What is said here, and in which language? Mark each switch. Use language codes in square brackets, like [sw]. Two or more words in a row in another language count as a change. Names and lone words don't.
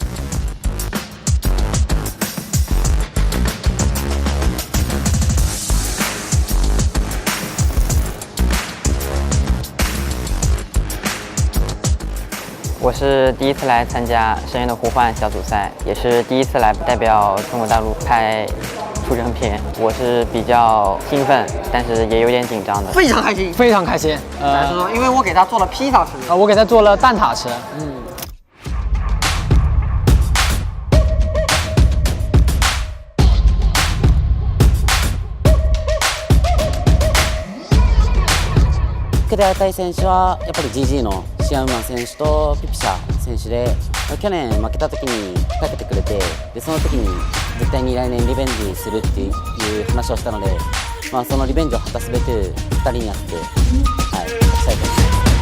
[zh] 我是第一次来参加《深渊的呼唤》小组赛，也是第一次来代表中国大陆拍出征片，我是比较兴奋，但是也有点紧张的。非常开心，非常开心。来说说，因为我给他做了披萨吃。我给他做了蛋挞吃。 [ja] 受けて与え選手はやっぱり GG のシアウマン選手とピピシャ選手で、去年負けた時にかけてくれて、でその時に絶対に来年リベンジするっていう話をしたので、そのリベンジを果たすべく2人になって、はい、したいと思います。